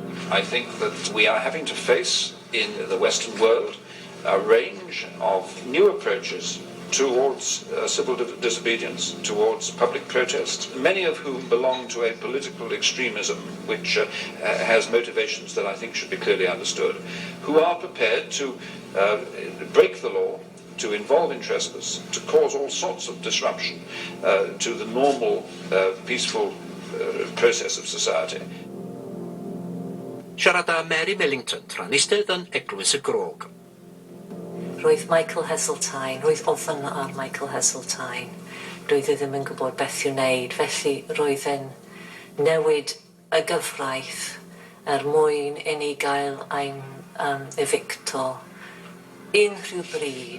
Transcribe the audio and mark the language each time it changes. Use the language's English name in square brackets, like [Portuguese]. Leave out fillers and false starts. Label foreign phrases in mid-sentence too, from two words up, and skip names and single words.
[English] I think that we are having to face in the Western world a range of new approaches towards civil disobedience, towards public protest, many of whom belong to a political extremism which has motivations that I think should be clearly understood, who are prepared to break the law, to involve in trespass, to cause all sorts of disruption to the normal, peaceful process of society. [Welsh] Siarada Mary Millington tra'n eistedd yn Eglwys y Grog. Roedd Michael Heseltine, roedd ofyn ar Michael Heseltine. Roedd e ddim yn gwybod beth i'w wneud, felly roedd e'n newid y gyfraith mwyn i ni gael ein evicto unrhyw bryd.